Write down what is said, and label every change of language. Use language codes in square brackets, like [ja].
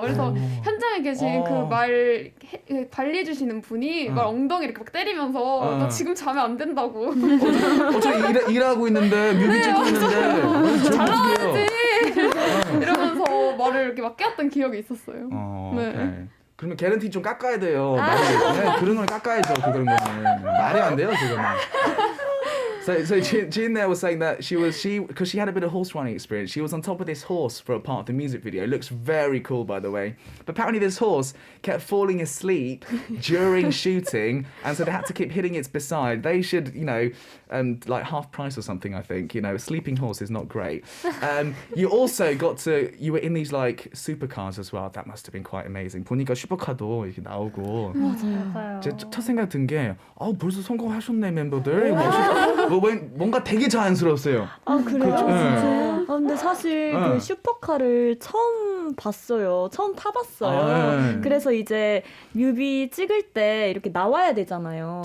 [ko] 그래서 현장에 계신 그 말 관리해주시는 분이 말 엉덩이를 이렇게 막 때리면서 나 지금 자면 안 된다고. 저 일하고 있는데 뮤비 찍고 있는데 잘 나와야지 이러면서 말을 이렇게 막 깨웠던 기억이 있었어요. 네. 오케이. 그러면 개런티 좀 깎아야 돼요. 그런 걸 깎아야죠. 그런 거는 말이 안 돼요. 그거는. [en] So Jin there was saying that because she had a bit of horse riding experience, she was on top of this horse for a part of the music video. It looks very cool, by the way. But apparently this horse kept falling asleep during shooting, and so they had to keep hitting its beside. They should, like half price or something, I think. A sleeping horse is not great. You also you were in these like supercars as well. That must have been quite amazing. [ko] 보니까 슈퍼카도 이렇게 나오고. 맞아요. 제 첫 생각 든 게 벌써 성공하셨네 멤버들. 뭔가 되게 자연스러웠어요. 그래요? 그렇죠. 진짜요? 근데 사실 그 슈퍼카를 처음 봤어요. 처음 타봤어요. 그래서 이제 뮤비 찍을 때 이렇게 나와야 되잖아요.